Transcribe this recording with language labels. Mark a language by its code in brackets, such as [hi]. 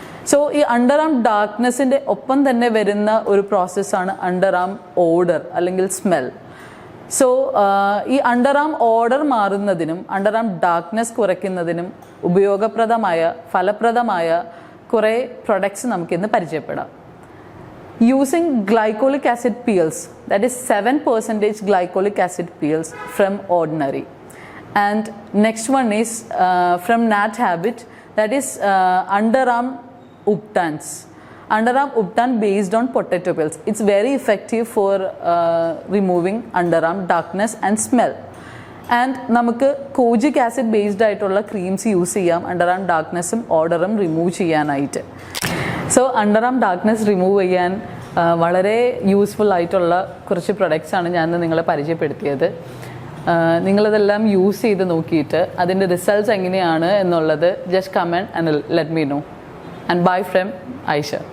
[ml] So ഈ underarm ഡാർക്ക്നെസ്സിൻ്റെ ഒപ്പം തന്നെ വരുന്ന ഒരു പ്രോസസ്സാണ് അണ്ടർആം ഓഡർ അല്ലെങ്കിൽ സ്മെൽ. സോ ഈ അണ്ടർആം ഓർഡർ മാറുന്നതിനും അണ്ടർആം ഡാർക്ക്നെസ് കുറയ്ക്കുന്നതിനും ഉപയോഗപ്രദമായ ഫലപ്രദമായ കുറേ പ്രൊഡക്ട്സ് നമുക്കിന്ന് പരിചയപ്പെടാം. [en] Using glycolic acid peels, that is 7% glycolic acid peels from Ordinary. And next one is from Nat Habit, that is Underarm Uptans. Underarm Uptan based on potato peels. It's very effective for removing underarm darkness and smell. And [ml] നമുക്ക് കോജിക് acid based ആയിട്ടുള്ള creams use ചെയ്യാം underarm ഡാർക്ക്നെസ്സും ഓർഡറും remove ചെയ്യാനായിട്ട്. So underarm darkness remove ചെയ്യാൻ വളരെ useful ആയിട്ടുള്ള കുറച്ച് പ്രൊഡക്ട്സാണ് ഞാൻ നിങ്ങളെ പരിചയപ്പെടുത്തിയത്. നിങ്ങളതെല്ലാം യൂസ് ചെയ്ത് നോക്കിയിട്ട് അതിൻ്റെ റിസൾട്ട്സ് എങ്ങനെയാണ് എന്നുള്ളത് [en] Just comment and let me know. And bye from Aisha.